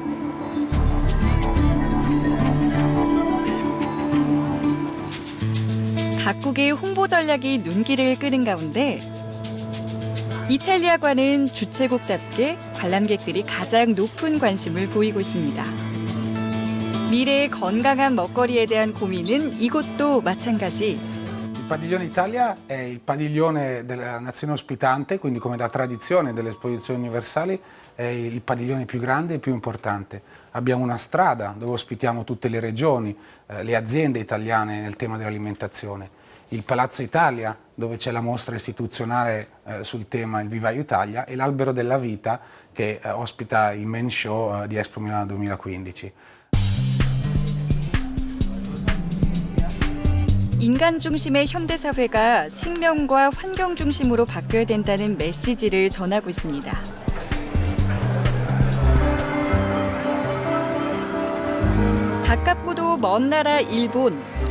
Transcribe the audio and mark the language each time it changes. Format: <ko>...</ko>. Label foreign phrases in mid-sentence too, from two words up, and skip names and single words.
<ko>각국의 홍보 전략이 눈길을 끄는 가운데 이탈리아과는 주최국답게 관람객들이 가장 높은 관심을 보이고 있습니다. 미래의 건강한 먹거리에 대한 고민은 이곳도 마찬가지.</ko> <it>Il padiglione Italia è il padiglione della nazione ospitante, quindi come da tradizione delle esposizioni universali è il padiglione più grande e più importante. Abbiamo una strada dove ospitiamo tutte le regioni, le aziende italiane nel tema dell'alimentazione. Il Palazzo Italia, dove c'è la mostra istituzionale sul tema Il Vivaio Italia, e l'Albero della Vita, che ospita il</it> <en>main show</en> <it>di Expo Milano 2015.</it> <ko>인간 중심의 현대사회가 생명과 환경 중심으로 바뀌어야 된다는 메시지를 전하고 있습니다. 가깝고도 먼 나라 일본.</ko>